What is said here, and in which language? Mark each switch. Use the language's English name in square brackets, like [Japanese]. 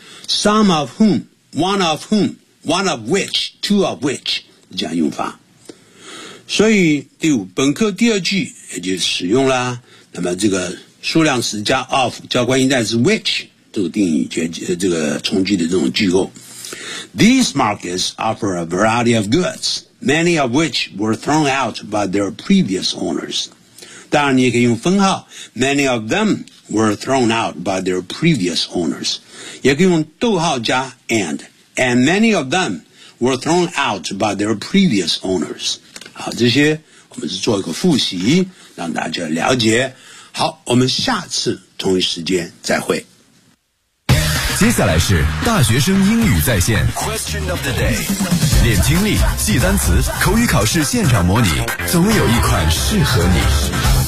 [English] Some of whom, one of whom, one of which, two of which, [Chinese] 这样用法。所以第五本课第二句也就使用啦。那么这个数量词加 of, 加关系代词 which, 这个定语这个从句的这种句构。 [English] These markets offer a variety of goods, many of which were thrown out by their previous owners. [Chinese] 当然你也可以用分号 [English] many of them were thrown out by their previous owners. [Chinese] 也可以用逗号加 [English] and many of them were thrown out by their previous owners. [Chinese] 好，这些我们是做一个复习，让大家了解。好，我们下次同一时间再会。接下来是大学生英语在线 Question of the day， 练听力，记单词，口语考试现场模拟，总有一款适合你。